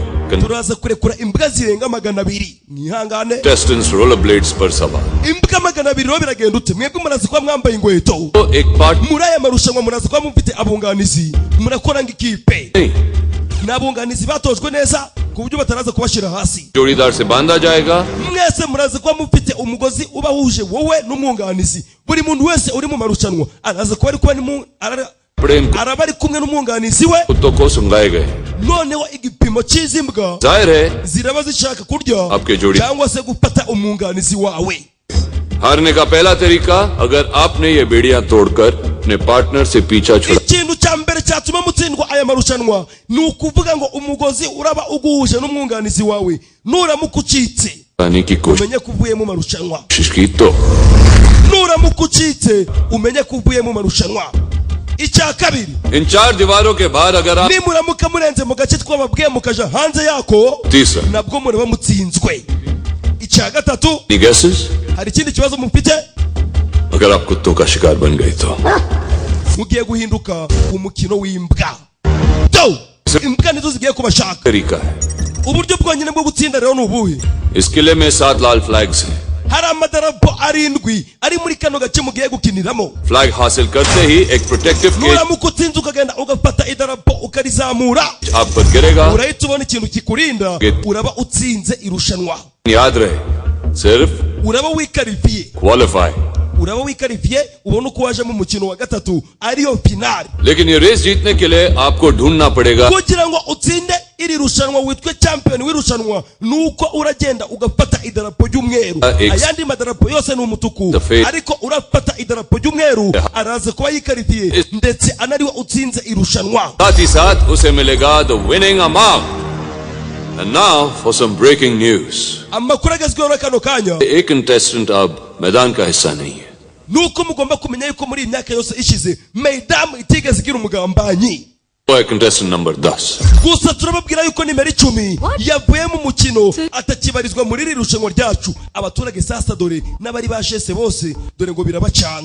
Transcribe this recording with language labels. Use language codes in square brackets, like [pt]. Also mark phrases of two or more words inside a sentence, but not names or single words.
[rw] Turaza kurekura imbwa zirenga 200. Mwihangane. [en] Contestants rollerblades [hi] पर सवार. [rw] Imbwa 200 biragenda ute? Mwebwe murazi kwa mwambaye ingweto. [hi] Ek part [rw] Muraya marushanwa murazi kwa mufite abunganizi. Murakora ngikipe. Nabunganizi batojwe neza ku buryo bataraza kubashira hasi. [hi] जोड़ीदार से बांधा जाएगा. [rw] Mwese murazi kwa mufite umugozi ubahuje wowe n'umwunganizi. Buri muntu wese uri mu marushanwa araza kuba ari kwa arabari kumwe n'umwunganizi we. [hi] कुत्तों को सुंगाए गए. [rw] Noneho igipimo cy'izimbwa [hi] जाहिर है [rw] ziraba zishaka kurya [hi] आपके जोड़ी [rw] cyangwa se gufata umwunganizi wawe. [hi] हारने का पहला तरीका, अगर आपने ये बेड़ियां तोड़कर अपने पार्टनर से पीछा छोड़ा. [rw] Ikintu cya mbere cyatuma mutsindwa aya marushanwa ni ukuvuga ngo umugozi uraba uguhuje n'umwunganizi wawe nuramuka ucitse umenye kuvuye mu marushanwa. Nuramuka ucitse umenye kuvuye mu marushanwa. Icya kabiri, [hi] इन चार दीवारों के बाहर अगर आप [rw] nimuramuka murenze mu gace twababwiye mukaja hanze yako nabwo muraba mutsinzwe. Icya gatatu, hari ikindi kibazo mufite. [hi] अगर आप कुत्तों का शिकार बन गए तो [rw] mugiye guhinduka umukino w'imbwa. Imbwa nizo zigiye kubashaka. [hi] तरीका है. [rw] Uburyo bwonyine bwo gutsinda rero nubuhe? [hi] इस किले में 7 लाल फ्लैग्स हैं. [rw] Hari amadarapo 7 ari muri kano gace mugiye gukiniramo. [hi] फ्लैग हासिल करते ही एक [en] protective cage [rw] Nuramuka utsinze ukagenda ugafata idarapo ukarizamura, [hi] आप पर गिरेगा. [rw] urahita ubona ikintu kikurinda, uraba utsinze irushanwa. [hi] याद रहे, सिर्फ [rw] Uraba wikarifiye. [hi] क्वालिफाई. [rw] Uraba wikarifiye ubona uko waje mu mukino wa gatatu ariyo finali. [hi] लेकिन ये रेस जीतने के लिए आपको ढूंढना पड़ेगा. [rw] Kugira ngo utsinde iri rushanwa witwe champion w'irushanwa nuko uragenda ugafata idarapo y'umweru. Ayandi madarapo yose ni umutuku, ariko urafata idarapo y'umweru araza kuba yikarifiye ndetse anariwe utsinze irushanwa. [hi] साथ ही साथ उसे मिलेगा [en] the winning amount. And now for some breaking news. [rw] Amakuru agezweho kano kanya. [hi] एक contestant अब मैदान का हिस्सा नहीं है. [rw] Nuko mugomba kumenya yuko muri imyaka yose ishize Maidamu itigeze igira umugambanyi. [en] Contestant number 10. [rw] Gusa turababwira yuko nimero 10 yavuye mu mukino atakibarizwa muri iri rushanwa ryacu. Abaturage sasa dore n'abari bashese bose dore ngo birabacanga.